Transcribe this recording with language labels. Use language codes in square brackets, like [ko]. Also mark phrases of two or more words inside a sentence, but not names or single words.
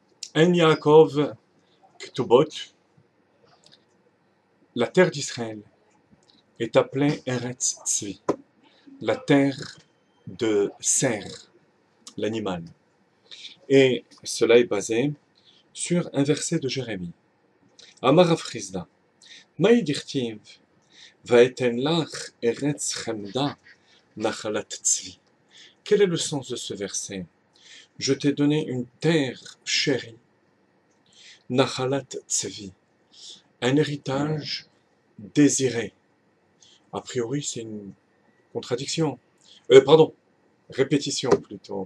[fr] En Yaakov Ktubot, la terre d'Israël est appelée [he] ארץ צבי, [fr] la terre de cerf, l'animal. Et cela est basé sur un verset de Jérémie. [arc] אמר רב חסדא מאי דכתיב, [he] ואתן לך ארץ חמדה נחלת צבי. [fr] Quel est le sens de ce verset? Je t'ai donné une terre chérie, [he] נחלת צבי, [fr] un héritage désiré. A priori, c'est une contradiction. Pardon, répétition plutôt.